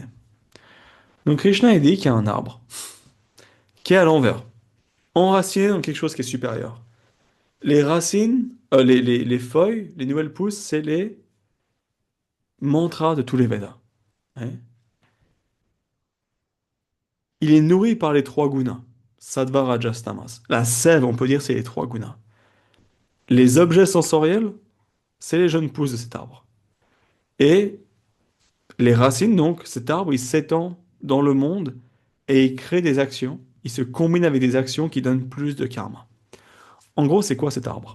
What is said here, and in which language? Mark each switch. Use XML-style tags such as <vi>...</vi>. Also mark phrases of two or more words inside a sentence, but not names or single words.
<fr>Donc Krishna il dit qu'il y a un arbre qui est à l'envers, enraciné dans quelque chose qui est supérieur. Les racines, les feuilles, les nouvelles pousses, c'est les mantras de tous les Védas. Hein. Il est nourri par les trois gunas, sattva, rajas, tamas. La sève, on peut dire, c'est les trois gunas. Les objets sensoriels, c'est les jeunes pousses de cet arbre. Et les racines, donc, cet arbre, il s'étend dans le monde et il crée des actions. Il se combine avec des actions qui donnent plus de karma. En gros, c'est quoi cet arbre?</fr>